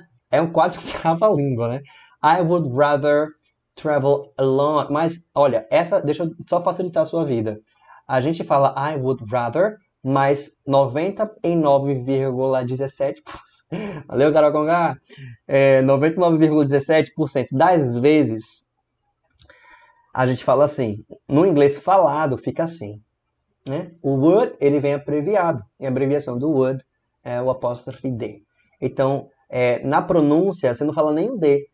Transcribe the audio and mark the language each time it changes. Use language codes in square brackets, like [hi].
[pt] É quase um trava-língua, né? [en] I would rather travel alone. [pt] Mas, olha, deixa eu só facilitar a sua vida. A gente fala I would rather, mas 99,17%. Valeu, Carol Conga? 99,17% das vezes a gente fala assim. No inglês falado fica assim. Né? O would, ele vem abreviado. E a abreviação do would é o apóstrofe D. Então, na pronúncia, você não fala nem o D.